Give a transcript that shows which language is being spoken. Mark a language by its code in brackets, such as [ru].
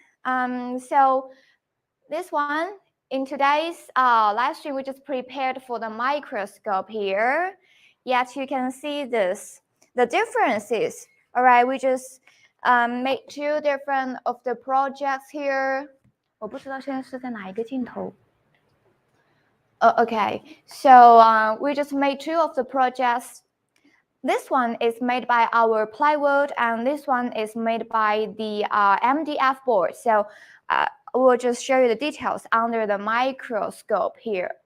[en] So this one. In today's live stream, we just prepared for the microscope here. Yet you can see the differences. All right, we just made 2 different of the projects here. [zh] 我不知道现在是在哪一个镜头。 [en] Okay, so we just made 2 of the projects. This one is made by our plywood, and this one is made by the MDF board. So we'll just show you the details under the microscope here.